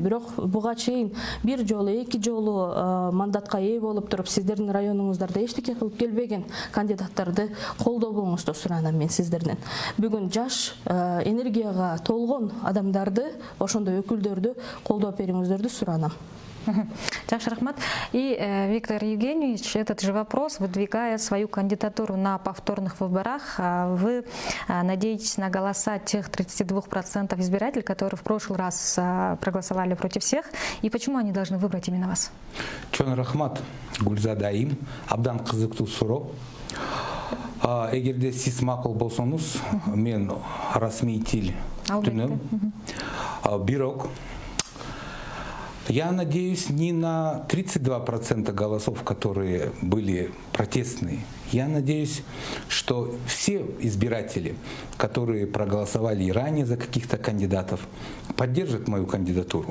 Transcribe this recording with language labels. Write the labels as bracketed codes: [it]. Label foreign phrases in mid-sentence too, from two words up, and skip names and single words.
[ky] Бирок буга чейин 1 жолу, 2 жолу мандатка ээ болуп туруп, сиздердин районуңуздарда эчтеке кылып келбеген кандидаттарды колдобоңузду суранам мен сиздерден. Бүгүн жаш, энергияга толгон адамдарды, ошондой өкүлдөрдү колдоп бериңиздерди суранам. Жакшы, рахмат. [ru] И, Виктор Евгеньевич, этот же вопрос, выдвигая свою кандидатуру на повторных выборах, вы надеетесь на голоса тех 32% избирателей, которые в прошлый раз проголосовали против всех, и почему они должны выбрать именно вас? [ky] Чон рахмат, Гүлзадаим, абдан кызыктуу суроо. Эгерде сиз макул болсоңуз, мен расмий тил түнөм. [ru] Бирок я надеюсь не на 32% голосов, которые были протестные. Я надеюсь, что все избиратели, которые проголосовали и ранее за каких-то кандидатов, поддержат мою кандидатуру.